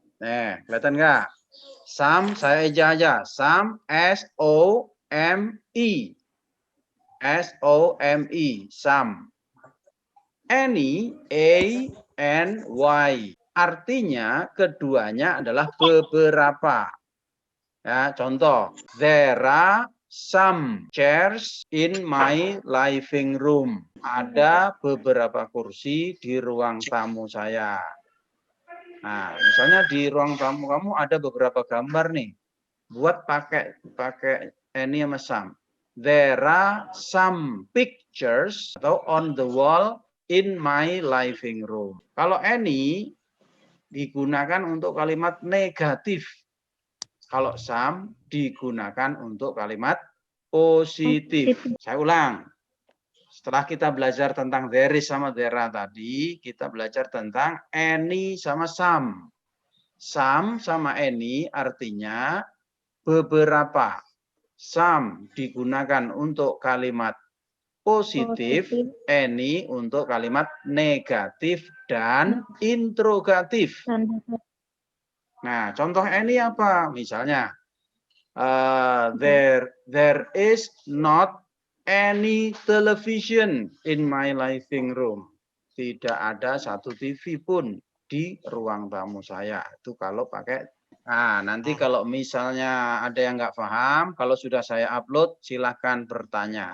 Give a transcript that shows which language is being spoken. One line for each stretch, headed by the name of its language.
Indonesian: Nah, kelihatan nggak? Some saya eja aja.
English: Some S-O-M-E. S-O-M-E. Some. Any A-N-Y.
Indonesian: Artinya keduanya adalah beberapa. Ya, contoh,
English: there are some chairs in my living room.
Indonesian: Ada beberapa kursi di ruang tamu saya. Nah, misalnya di ruang tamu kamu ada beberapa gambar nih. Buat pakai any sama some.
English: There are some pictures atau on the wall in my living room.
Indonesian: Kalau any digunakan untuk kalimat negatif. Kalau some digunakan untuk kalimat positif. Saya ulang. Setelah kita belajar tentang there is sama there are tadi, kita belajar tentang any sama some. Some sama any artinya beberapa. Some digunakan untuk kalimat positif, any untuk kalimat negatif dan interrogatif. Nah, contoh any apa?
English: Misalnya, there is not any television in my living room.
Indonesian: Tidak ada satu TV pun di ruang tamu saya. Itu kalau pakai. Nah, nanti kalau misalnya ada yang nggak paham, kalau sudah saya upload, silahkan bertanya.